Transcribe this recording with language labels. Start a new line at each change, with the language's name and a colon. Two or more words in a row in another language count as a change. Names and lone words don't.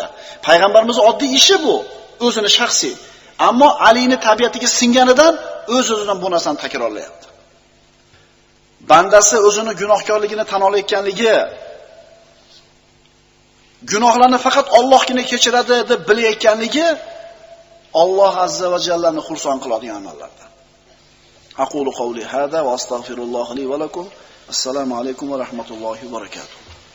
Uzbek: Payg'ambarimiz oddiy ishi bu, o'zini shaxsiy. Ammo Alining tabiatiga singanidan o'z-o'zidan bu narsani takrorlayapti. Bandasi o'zini gunohkorligini tan olayotganligi, gunohlarni faqat Allohgina kechiradi deb bilayotganligi Alloh azza va jallani xursand qiladigan amallardan.
Arabic: أقول قولي هذا وأستغفر الله لي ولكم. السلام عليكم ورحمة الله وبركاته.